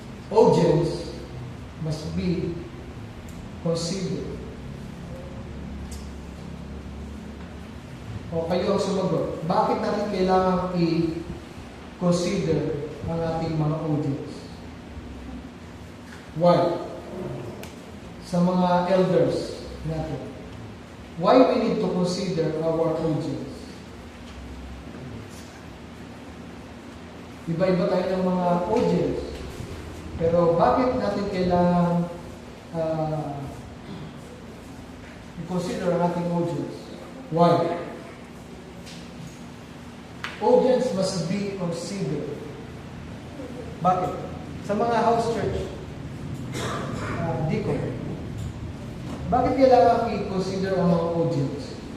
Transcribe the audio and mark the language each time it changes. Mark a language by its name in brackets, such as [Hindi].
[English] Audience must be considered. [Filipino] O kayo ang sumagot. Bakit natin kailangan i-consider ang ating mga audience? Why? Sa mga elders natin. [English] Why we need to consider our audience? [Filipino] Iba-iba tayo ng mga audience. Pero bakit natin kailangan i-consider ang ating audience? [English] Why? Audience must be considered. [Filipino] Bakit? Sa mga house church, deacon, bakit kailangan i-consider ang mga audience?